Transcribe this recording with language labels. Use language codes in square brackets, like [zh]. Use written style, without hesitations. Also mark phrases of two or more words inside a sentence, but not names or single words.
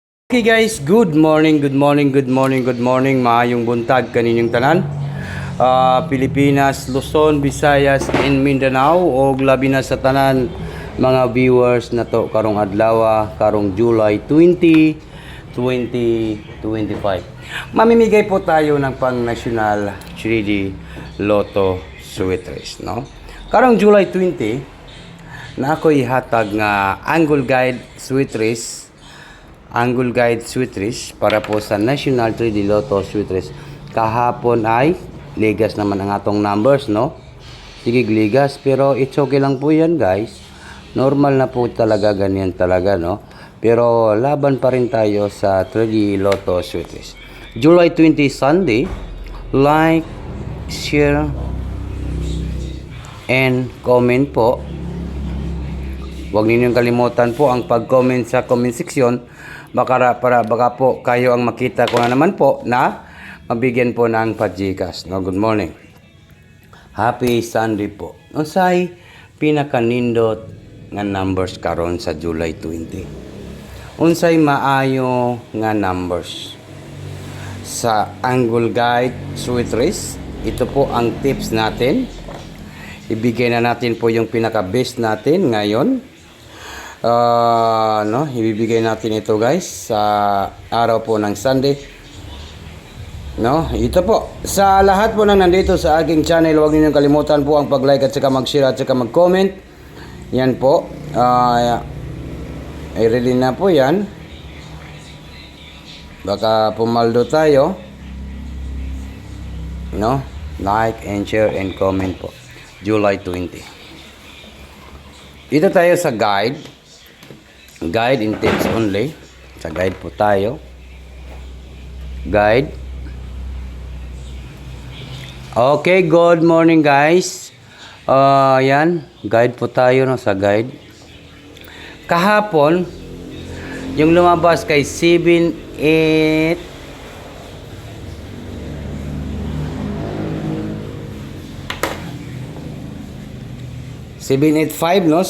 [en] Okay guys, good morning, good morning, good morning, good morning. [ceb] Maayong buntag kaninyong tanan. Pilipinas, Luzon, Visayas, and Mindanao og labi na sa tanan mga viewers na to karong adlaw, karong July 20, 2025. [tl] Mamimigay po tayo ng pang-national 3D Lotto Sweet Race, no? [ceb] Karong July 20 na ako ihatag nga Angle Guide Sweet Race, Angle Guide Sweet Race para po sa National 3D Lotto Sweet Race. [tl] Kahapon ay ligas naman ang atong numbers, no? Sige, ligas, pero [en] it's okay [tl] lang po yan, guys. Normal na po talaga, ganyan talaga, no? Pero laban pa rin tayo sa 3D Lotto Sweet Race. [en] July 20 Sunday, like, share, and comment po. [tl] Huwag ninyong kalimutan po ang pag-comment sa comment section. Baka po kayo ang makita ko na naman po na mabigyan po ng pa-Gcash. [en] No, good morning. Happy Sunday po. [ceb] Unsay pinakanindot nga numbers karon sa July 20. Unsay maayo nga numbers sa Angle Guide Sweet Race. [tl] Ito po ang tips natin. Ibigay na natin po yung pinaka-best natin ngayon. Ibibigay natin ito, guys, sa araw po ng Sunday. No, ito po sa lahat po nang nandito sa aking channel, huwag niyo kalimutan po ang pag-like at saka mag-share at saka mag-comment. Yan po. Ay ready na po yan. Baka pumaldo tayo. [en] No, like and share and comment po. [tl] July 20. Dito tayo sa [en] guide and tips only. [tl] Sa guide po tayo. Guide. [en] Okay, good morning, guys. [tl] Yan, guide po tayo, no, sa guide. Kahapon, yung lumabas kay 7, 8, 785, no?